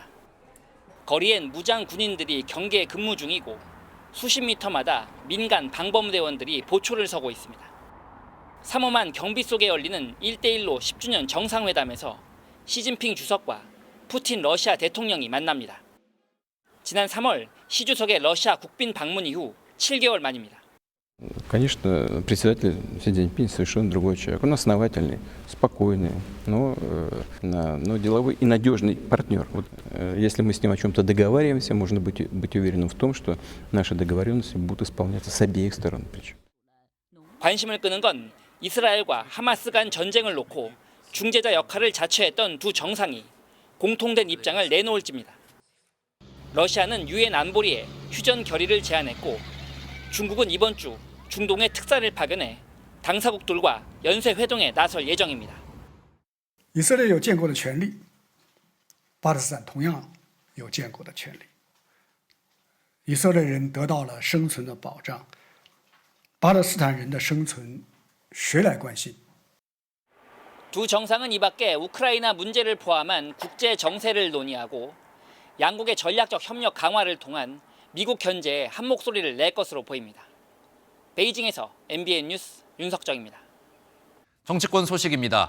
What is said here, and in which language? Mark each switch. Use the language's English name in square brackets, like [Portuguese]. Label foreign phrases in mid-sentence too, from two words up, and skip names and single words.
[Korean] 거리엔 무장 군인들이 경계 근무 중이고 수십 미터마다 민간 방범대원들이 보초를 서고 있습니다. 삼엄한 경비 속에 열리는 1대1로 10주년 정상회담에서 시진핑 주석과 푸틴 러시아 대통령이 만납니다. 지난 3월 시 주석의 러시아 국빈 방문 이후 7개월 만입니다. [Russian] Конечно, председатель Си Цзиньпин совершенно другой человек. Он основательный, спокойный, но деловой и надежный партнер. Вот, если мы с ним о чем-то договариваемся, можно быть уверенным в том, что наши договоренности будут исполняться с обеих сторон. [Korean] 관심을 끄는 건 이스라엘과 하마스 간 전쟁을 놓고 중재자 역할을 자처했던 두 정상이 공통된 입장을 내놓을지입니다. 러시아는 유엔 안보리에 휴전 결의를 제안했고 중국은 이번 주 중동에 특사를 파견해 당사국들과 연쇄 회동에 나설 예정입니다. [Chinese] 以色列有建国的权利，巴勒斯坦同样有建国的权利。以色列人得到了生存的保障，巴勒斯坦人的生存谁来关心？ [Korean] 두 정상은 이 밖에 우크라이나 문제를 포함한 국제 정세를 논의하고 양국의 전략적 협력 강화를 통한 미국 견제에 한 목소리를 낼 것으로 보입니다. 베이징에서 MBN 뉴스 윤석정입니다. 정치권 소식입니다.